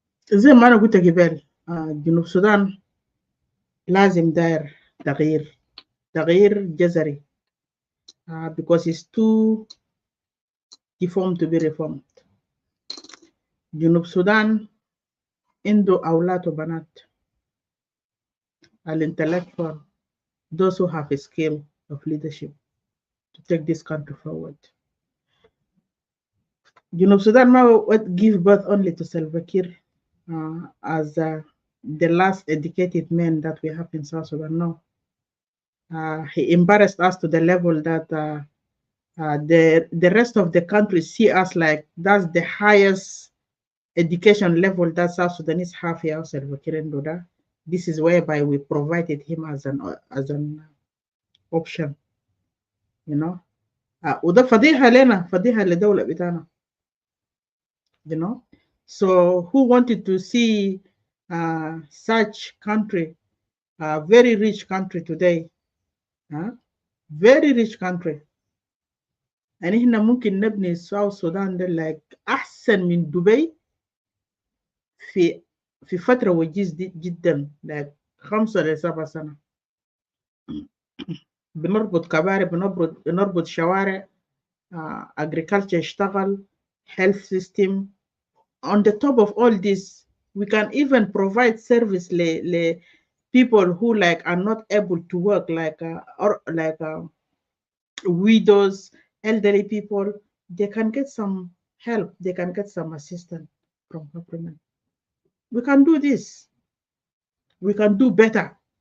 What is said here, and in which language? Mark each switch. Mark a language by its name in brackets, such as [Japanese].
[Arabic] زي ما أنا قلت قبل جنوب السودان لازم داير تغيير جذري because it's too deformed to be reformed. [English] جنوب السودان عنده أولاد وبنات intellectual, those who have a skill of leadership to take this country forward. جنوب السودان ما give birth only to Salva Kiir as the last educated man that we have in South Sudan. No. He embarrassed us to the level that the rest of the country see us like that's the highest education level that South Sudanese have here outside Doda. This is whereby we provided him as an option, you know. [Arabic] وده فضيحة لنا فضيحة لدولة بتاعنا, you know. [English] So who wanted to see such country, very rich country today, very rich country, يعني احنا ممكن نبني South Sudan ده like أحسن من دبي في فترة وجيز جدا like 5 ل 7 سنة. [Arabic] بنربط كباري, بنربط شوارع, agriculture يشتغل, health system. [English] On the top of all this, we can even provide service to people who like are not able to work, like widows, elderly people. They can get some help. They can get some assistance from government. We can do this. We can do better.